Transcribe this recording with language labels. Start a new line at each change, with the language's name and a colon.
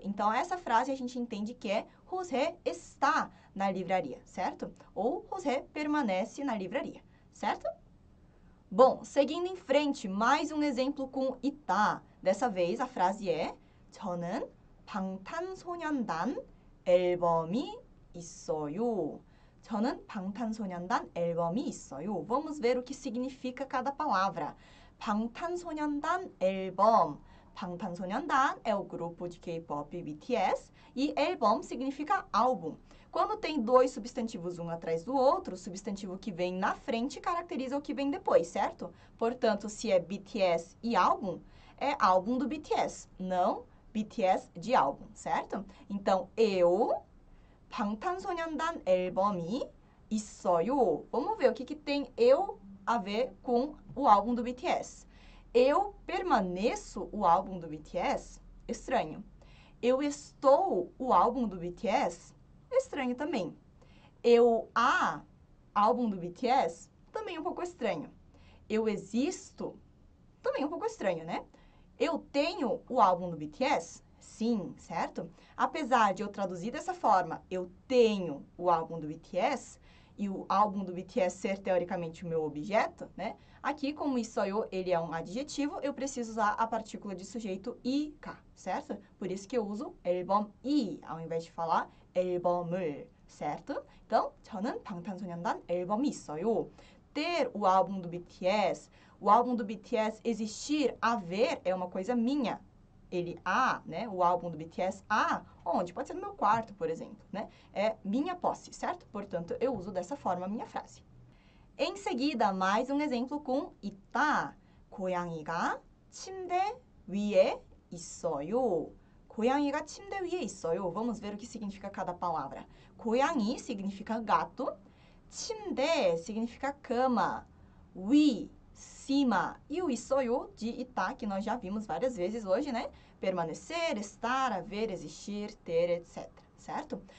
Portuguese: Então, essa frase a gente entende que é 호세 está na livraria, certo? Ou 호세 permanece na livraria, certo? Bom, seguindo em frente, mais um exemplo com 있다. Dessa vez, a frase é
Korean: 저는 방탄소년단 앨범이 있어요. 저는 방탄소년단 앨범이 있어요.
Portuguese: Vamos ver o que significa cada palavra. 방탄소년단 앨범. 방탄소년단 é o grupo de K-pop BTS e 앨범 significa álbum. Quando tem dois substantivos um atrás do outro, o substantivo que vem na frente caracteriza o que vem depois, certo? Portanto, se é BTS e álbum, é álbum do BTS, não BTS de álbum, certo? Então, eu,
Korean: 방탄소년단 앨범이 있어요.
Portuguese: Vamos ver o que tem eu a ver com o álbum do BTS. Eu permaneço o álbum do BTS? Estranho. Eu estou o álbum do BTS? Estranho também. Eu álbum do BTS? Também um pouco estranho. Eu existo? Também um pouco estranho, né? Eu tenho o álbum do BTS? Sim, certo? Apesar de eu traduzir dessa forma, eu tenho o álbum do BTS, e o álbum do BTS ser teoricamente o meu objeto, né? Aqui, como 있어요, ele é um adjetivo, eu preciso usar a partícula de sujeito IK, certo? Por isso que eu uso 앨범이, ao invés de falar 앨범을, certo? Então,
Korean: 저는 방탄소년단 앨범이 있어요.
Portuguese: Ter o álbum do BTS, o álbum do BTS existir, haver, é uma coisa minha. Ele né? O álbum do BTS onde? Pode ser no meu quarto, por exemplo, né? É minha posse, certo? Portanto, eu uso dessa forma a minha frase. Em seguida, mais um exemplo com 있다.
Korean: 고양이가 침대 위에 있어요. 고양이가 침대 위에 있어요.
Portuguese: Vamos ver o que significa cada palavra. 고양이 significa gato. 침대 significa cama. 위, cima. E o 있어요 de 있다, que nós já vimos várias vezes hoje, né? Permanecer, estar, haver, existir, ter, etc. Certo?